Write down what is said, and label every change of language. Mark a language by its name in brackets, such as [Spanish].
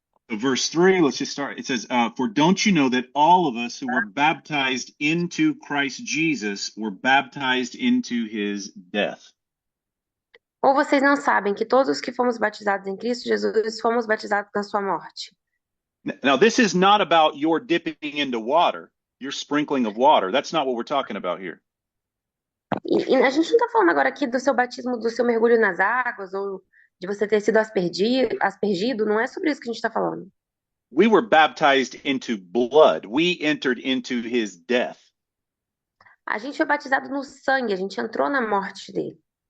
[English] Verse 3, let's just start. It says, for don't you know that all of us who were baptized into Christ Jesus were baptized into his death? [Portuguese] Ou vocês não sabem que todos os que fomos batizados em Cristo Jesus fomos batizados na sua morte? [English] Now, this is not about your dipping into water, your sprinkling of water. That's not what we're talking about here. [Portuguese] E a gente não está falando agora aqui do seu batismo, do seu mergulho nas águas, ou de você ter sido aspergido. Não é sobre isso que a gente está falando. [English] We were baptized into blood. We entered into his death. [Portuguese] A gente foi batizado no sangue, a gente entrou na morte dele.